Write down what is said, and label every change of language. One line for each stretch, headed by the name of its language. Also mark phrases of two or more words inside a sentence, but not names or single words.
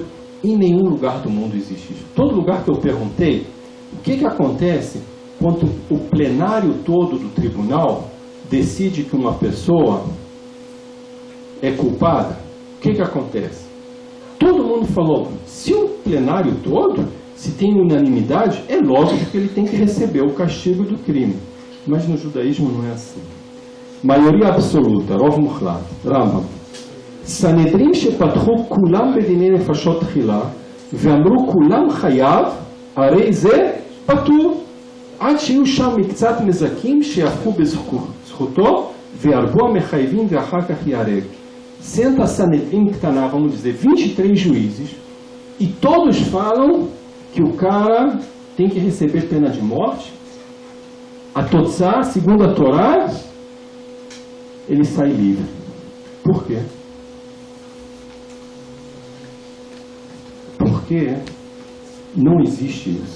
Portuguese: Em nenhum lugar do mundo existe isso. Todo lugar que eu perguntei, o que acontece quando o plenário todo do tribunal decide que uma pessoa é culpada? O que acontece? Todo mundo falou, se o plenário todo, se tem unanimidade, é lógico que ele tem que receber o castigo do crime. Mas no judaísmo não é assim. Maioria absoluta,
Hebrew: רוב מוחלט, Rambam. סנהדרין שפתחו כולם בדיני נפשות תחילה ואמרו כולם חייב, הרי זה פטור עד שיהיו שם מקצת נזקים שיהפכו בזכותו וירבו המחייבים ואחר כך ייהרג.
Portuguese: Senta a
Hebrew: סנהדרין קטנה,
Portuguese: vamos dizer, 23 juízes, e todos falam que o cara tem que receber pena de morte. A Totzá, segundo a Torá, ele sai livre. Por quê? Porque não existe isso.